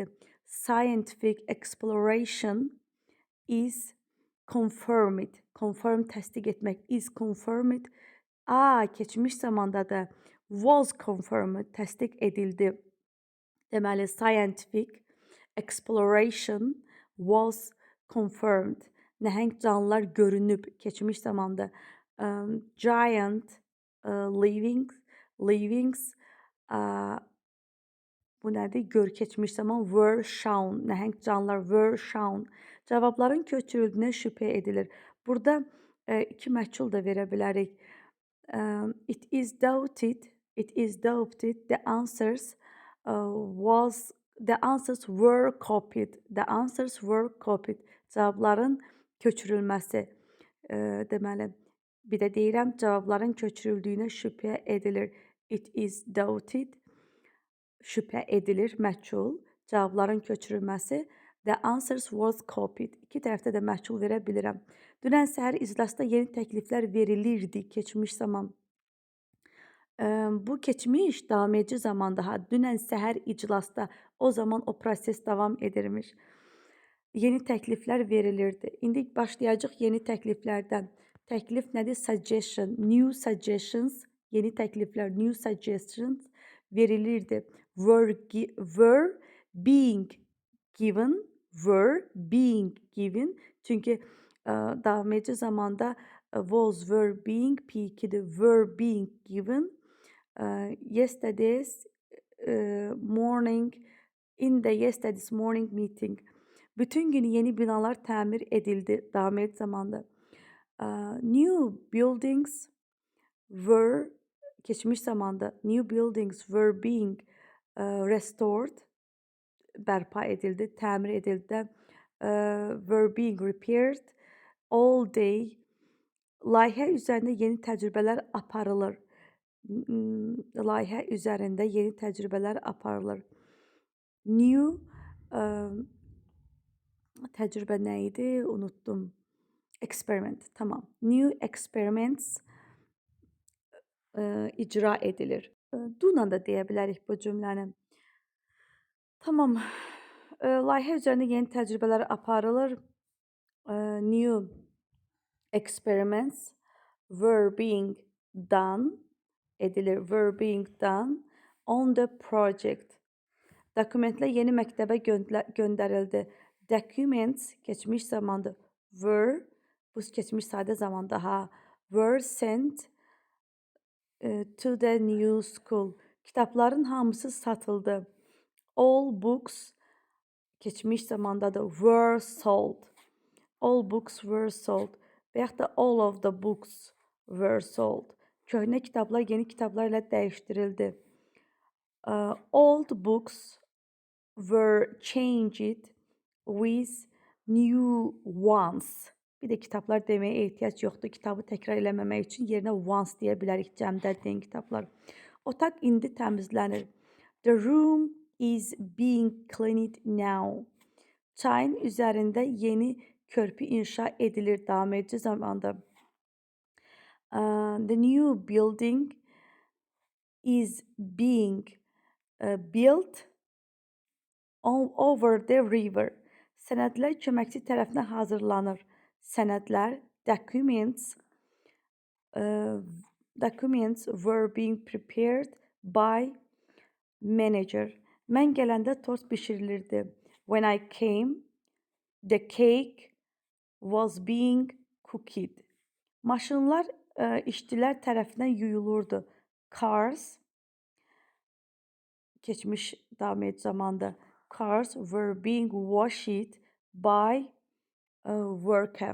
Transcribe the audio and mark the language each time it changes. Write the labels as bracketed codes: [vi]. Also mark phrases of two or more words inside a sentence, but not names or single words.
[en] Scientific exploration is confirmed. [az] Confirm təsdiq etmək. [en] Is confirmed. [az] Keçmiş zamanda da [en] was confirmed, [az] təsdiq edildi. Deməli, [en] scientific exploration was confirmed. [az] Nəhəng canlılar görünüb, keçmiş zamanda. [en] Giant livings [az] bu nədir? Gör, keçmiş zaman [en] were shown. [az] Nəhəng canlılar [en] were shown. [az] Cavabların köçürüldüyünə şübhə edilir. Burada iki məhcul da verə bilərik. [en] It is doubted the answers were copied. The answers were copied. [az] Cavabların köçürülməsi. Deməli, bir də deyirəm, cavabların köçürüldüyünə şübhə edilir. [en] It is doubted, [az] şübhə edilir, məhcul. Cavabların köçürülməsi. [en] The answers was copied. [az] İki tərəfdə də məhcul verə bilirəm. Dünən səhər iclasda yeni təkliflər verilirdi, keçmiş zaman. Bu keçmiş davam edici zamanda. Dünən səhər iclasda, o zaman o proses davam edirmiş. yeni təkliflər verilirdi. İndi başlayacaq yeni təkliflərdən. Təklif nədir? [en] Suggestion, new suggestions, [az] yeni təkliflər, [en] new suggestions verilirdi. Were being given, were being given. [az] Çünki davam edici zamanda [en] was, were, being, [az] P2'dir. [en] Were being given. Yesterday's morning, in the yesterday's morning meeting. [az] Bütün gün yeni binalar təmir edildi davam edici zamanda. [en] New buildings were, [az] geçmiş zamanda, [en] new buildings were being restored, [az] bərpa edildi, təmir edildi. [en] Were being repaired all day. [az] Layihə üzərində yeni təcrübələr aparılır. Layihə üzərində yeni təcrübələr aparılır. New təcrübə nə idi? Unutdum. [en] Experiment. Tamam. New experiments [az] icra edilir. Do-la da deyə bilərik bu cümləni. Tamam. Layihə üzərində yeni təcrübələr aparılır. [en] New experiments were being done edilir. Were being done on the project. [az] Dokumentlər yeni məktəbə göndərildi. Documents keçmiş zamanda. Were, bu keçmiş sadə zamanda ha. [en] Were sent to the new school. [az] Kitabların hamısı satıldı. [en] All books [az] keçmiş zamanda da [en] were sold. All books were sold. [az] Və yaxud da [en] all of the books were sold. [az] Köhnə kitablar yeni kitablar ilə dəyişdirildi. [en] Old books were changed with new ones. Bir də kitablar deməyə ehtiyac yoxdur. Kitabı təkrar eləməmək üçün yerinə once deyə bilərik, cəmdə deyən kitablar. [az] Otaq indi təmizlənir. [en] The room is being cleaned now. [az] Çayın üzərində yeni körpü inşa edilir davam edici zamanda. [en] The new building is being built over the river. [az] Sənədlər köməkçi tərəfindən hazırlanır. Sənədlər, [en] documents were being prepared by manager. [az] Mən gələndə tort bişirilirdi. [en] When I came, the cake was being cooked. [az] Maşınlar işçilər tərəfindən yuyulurdu. Cars, keçmiş davam edici zamanda. [en] Cars were being washed by worker.